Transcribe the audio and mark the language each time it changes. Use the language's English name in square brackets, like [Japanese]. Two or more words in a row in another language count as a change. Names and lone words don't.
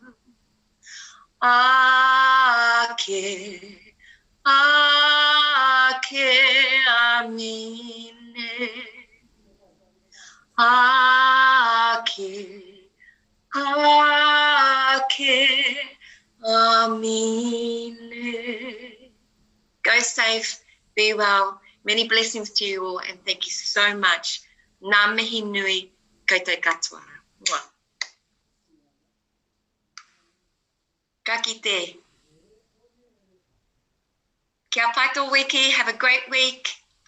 [Māori] Ake, amine. Ake, amine. [English] Go safe, be well. Many blessings to you all, and thank you so much. [Māori] Ngā mihi nui, koutou katoa. Ka kite. Kia pai tō wiki, [English] have a great week.